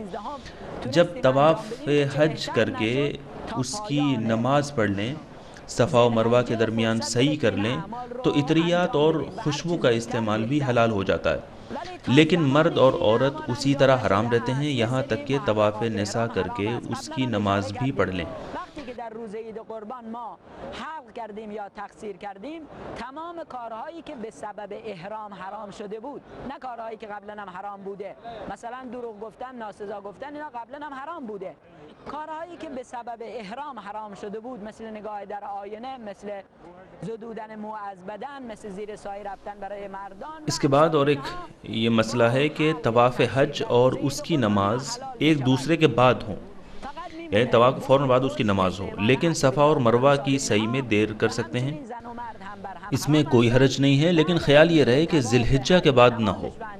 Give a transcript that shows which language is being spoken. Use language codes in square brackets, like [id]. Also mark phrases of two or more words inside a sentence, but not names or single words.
[ur] جب طواف حج کر کے اس کی نماز پڑھ لیں، صفا و مروہ کے درمیان سعی کر لیں، تو عطریات اور خوشبو کا استعمال بھی حلال ہو جاتا ہے، لیکن مرد اور عورت اسی طرح حرام رہتے ہیں یہاں تک کہ طواف نساء کر کے اس کی نماز بھی پڑھ لیں۔ [fa] در روز عید قربان ما حلق کردیم یا تقصیر کردیم، تمام کارهایی که به سبب احرام حرام شده بود، نه کارهایی که قبلا هم حرام بوده، مثلا دروغ گفتن، ناسزا گفتن، اینا قبلا هم حرام بوده، کارهایی که به سبب احرام حرام شده بود، مثل نگاه در آینه، مثل زدودن مو از بدن، مثل زیر سایه رفتن برای مردان۔ [ur] اس کے بعد اور ایک یہ مسئلہ ہے کہ طواف حج اور اس کی نماز ایک دوسرے کے بعد ہوں، یعنی طواف کے فوراً بعد اس کی نماز ہو، لیکن صفا اور مروہ کی سعی میں دیر کر سکتے ہیں، اس میں کوئی حرج نہیں ہے، لیکن خیال یہ رہے کہ ذی الحجہ کے بعد نہ ہو۔